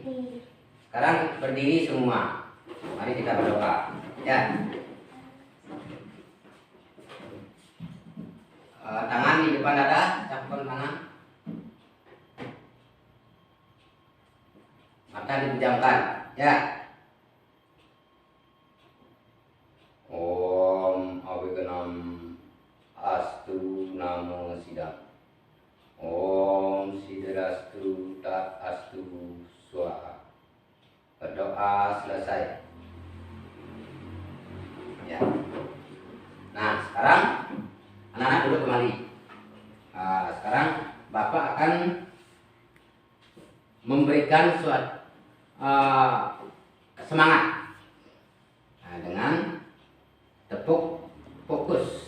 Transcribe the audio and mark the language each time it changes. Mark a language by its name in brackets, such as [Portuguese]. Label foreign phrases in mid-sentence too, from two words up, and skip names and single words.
[Indonesian] Sekarang berdiri semua. Mari kita berdoa. Tangan di depan dada, cakupan tangan. Mata dipejamkan. [Sanskrit] Om Awiganam Astu Namo Siddham. Om Siddharastu Tat Astu Swaha. [Indonesian] Berdoa selesai. Nah, sekarang anak-anak duduk kembali. Sekarang Bapak akan memberikan suatu semangat dengan tepuk fokus.